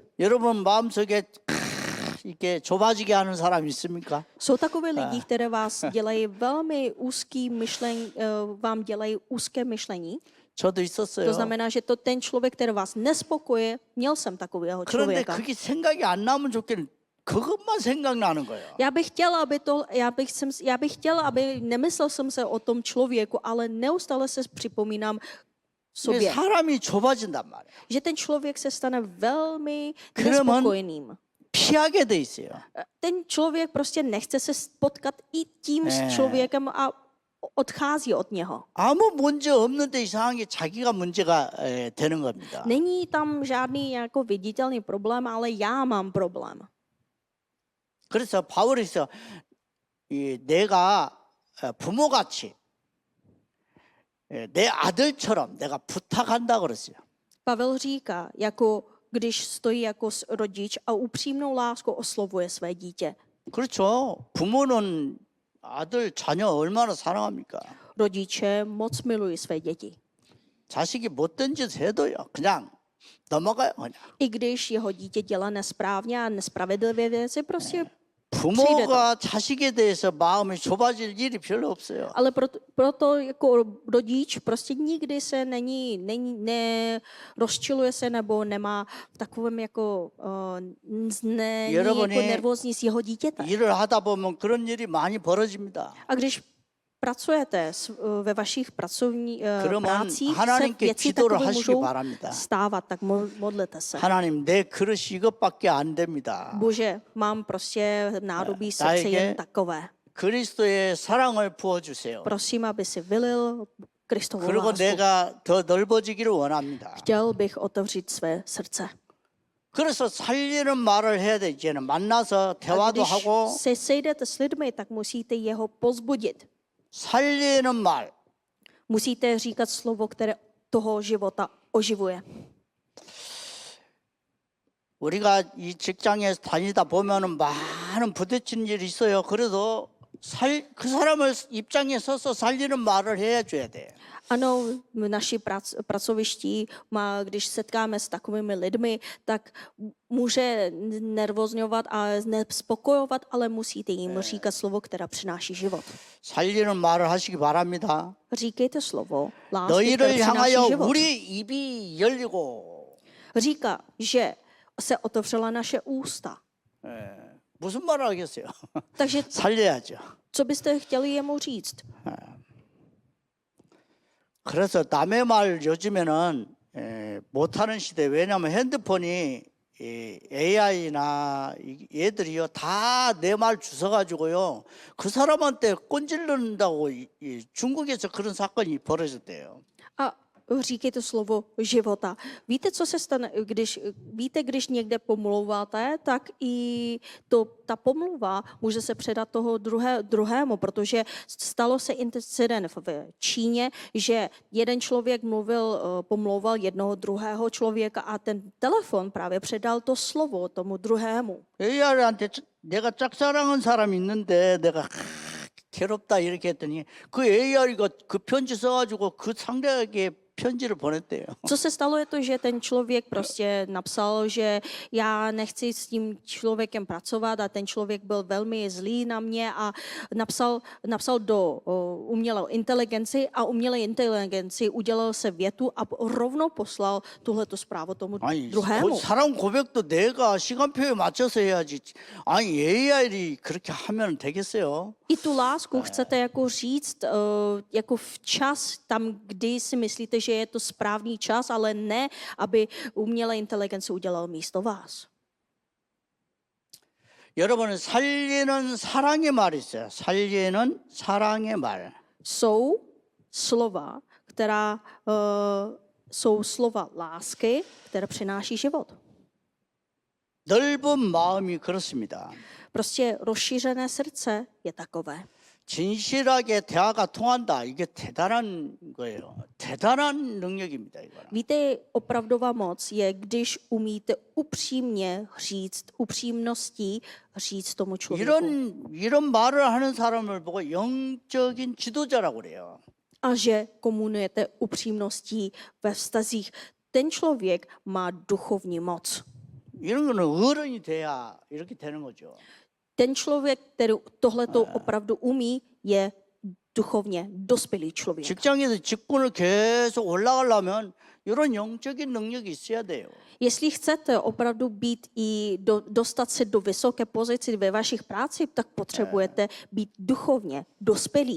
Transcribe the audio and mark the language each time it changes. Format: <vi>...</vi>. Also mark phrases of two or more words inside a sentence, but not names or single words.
<ko>여러분 마음속에 이렇게 좁아지게 하는 사람 있습니까?</ko> <cs>Jsou takové lidi, které vás dělají velmi vám dělají úzké myšlení.</cs> <ko>저도 있었어요.</ko> <cs>To znamená, že ten člověk, který vás nespokojí, měl jsem takového</cs> <ko>그런데</ko> <cs>člověka.</cs> <ko>그게 생각이 안 나면 좋겠는 그것만 생각나는 거예요.</ko> <cs>Já bych chtěla, aby nemyslel jsem se o tom člověku, ale neustále se připomínám</cs> <ko>이게</ko> <cs>sobě,</cs> <ko>사람이 좁아진단 말이에요.</ko> <cs>že ten člověk se stane velmi</cs> <ko>그러면</ko> <cs>nespokojeným.</cs> <ko>피하게 돼 있어요.</ko> <cs>Ten člověk prostě nechce se potkat i tím s člověkem a odchází od něho.</cs> <ko>아무 문제 없는데 이상하게 자기가 문제가 되는 겁니다.</ko> <cs>Není tam žádný jako viditelný problém, ale já mám problém.</cs> <ko>그래서 바울에서 내가 부모같이 내 아들처럼 내가 부탁한다 그랬어요.</ko> <cs>Pavel říká, jako když stojí jako rodič a upřímnou láskou oslovuje své dítě.</cs> <ko>그렇죠. 부모는 아들 자녀 얼마나 사랑합니까?</ko> <cs>Rodiče moc milují své děti.</cs> <ko>자식이 못된 짓 해도요. 그냥 넘어가요. 그냥.</ko> <cs>I když jeho dítě dělá nesprávně a nespravedlivé věci, prostě</cs> <ko>부모가 자식에 대해서 마음이 좁아질 일이 별로 없어요.</ko> <cs>ale proto jako rodič prostě nikdy se nerozčiluje se nebo nemá v takovém jako není jako nervózní z jeho dítěte.</cs> <ko>일을 하다 보면 그런 일이 많이 벌어집니다.</ko> <cs>A když pracujete ve vašich prácích, se</cs> <ko>하나님께</ko> <cs>věci</cs> <ko>기도를</ko> <cs>takové</cs> <ko>하시기</ko> <cs>můžou</cs> <ko>바랍니다.</ko> <cs>stávat, tak modlete se.</cs> <ko>하나님 내 그릇이 이것밖에 안 됩니다.</ko> <cs>Bože, mám prostě nádobí srdce</cs> <ko>나에게</ko> <cs>jen takové.</cs> <ko>그리스도의 사랑을 부어 주세요.</ko> <cs>Prosím, aby si vylil Kristovu</cs> <ko>그리고</ko> <cs>lásku.</cs> <ko>내가 더 넓어지기를 원합니다.</ko> <cs>Chtěl bych otevřít své srdce.</cs> <ko>그래서 살리는 말을 해야 돼. 이제는 만나서</ko> <cs>A</cs> <ko>대화도</ko> <cs>když</cs> <ko>하고</ko> <cs>se sejdete s lidmi, tak musíte jeho pozbudit.</cs> <ko>살리는 말.</ko> <cs>Musíte říkat slovo, které toho života oživuje.</cs> <ko>우리가 이 직장에 다니다 보면은 많은 부딪히는 일이 있어요. 그래도 그 사람을 입장에 서서 살리는 말을 해줘야 돼.</ko> <cs>Ano, v naší pracovišti, když setkáme s takovými lidmi, tak může nervózňovat a nespokojovat, ale musíte jim říkat slovo, které přináší život.</cs> <ko>살리는 말을 하시기 바랍니다.</ko> <cs>Říkejte slovo lásky, které</cs> <ko>너희를</ko> <cs>přináší</cs> <ko>향하여</ko> <cs>život.</cs> <ko>우리 입이 열리고.</ko> <cs>Říká, že se otevřela naše ústa.</cs> <ko>무슨 말을 하겠어요?</ko> <cs>Takže</cs> <ko>살려야죠.</ko> <cs>co byste chtěli jemu říct?</cs> <ko>그래서 남의 말 요즘에는 못하는 시대. 왜냐하면 핸드폰이 AI나 얘들이요 다 내 말 주워가지고요 그 사람한테 꼰질른다고 중국에서 그런 사건이 벌어졌대요.</ko> <cs>A říkejte slovo života. Víte, co se stane, když někde pomlouváte, tak i ta pomluva může se předat toho druhému, protože stalo se incident v Číně, že jeden člověk pomlouval jednoho druhého člověka a ten telefon právě předal to slovo tomu druhému.</cs> <ko>AI한테 내가 짝사랑한 사람이 있는데 내가 괴롭다 이렇게 했더니 그 AI가 그 편지 써가지고 그 상대에게 편지를 보냈대요.</ko> <cs>Co se stalo je to, že ten člověk prostě napsal, že já nechci s tím člověkem pracovat a ten člověk byl velmi zlý na mě a napsal do umělé inteligenci a umělé inteligenci udělal se větu a rovnou poslal tuhletu zprávu tomu</cs> <ko>아니</ko> <cs>druhému.</cs> <ko>사랑 고백도 내가 시간표에 맞춰서 해야지. 아니 AI이 그렇게 하면 되겠어요?</ko> <cs>I tu lásku chcete jako říct jako včas tam, kdy si myslíte, že je to správný čas, ale ne, aby umělá inteligence udělala místo vás.</cs> <ko>여러분 살리는 사랑의 말이 있어요. 살리는 사랑의 말.</ko> <cs>Jsou slova, která jsou slova lásky, které přináší život.</cs> <ko>넓은 마음이 그렇습니다.</ko> <cs>Prostě rozšířené srdce je takové.</cs> <ko>진실하게 대화가 통한다. 이게 대단한 거예요. 대단한 능력입니다. 이거는.</ko> <cs>Víte, opravdová moc je, když umíte upřímně říct, upřímností říct tomu člověku.</cs> <ko>이런 말을 하는 사람을 보고 영적인 지도자라고 그래요.</ko> <cs>A že komunujete upřímností ve vztazích. Ten člověk má duchovní moc.</cs> <ko>이런 거는 어른이 돼야 이렇게 되는 거죠.</ko> <cs>Ten člověk, který tohleto opravdu umí, je duchovně dospělý člověk.</cs> <ko>직장에서 직분을 계속 올라가려면 이런 영적인 능력이 있어야 돼요.</ko> <cs>Jestli chcete opravdu být i dostat se do vysoké pozice ve vašich práci, tak potřebujete být duchovně dospělí.</cs>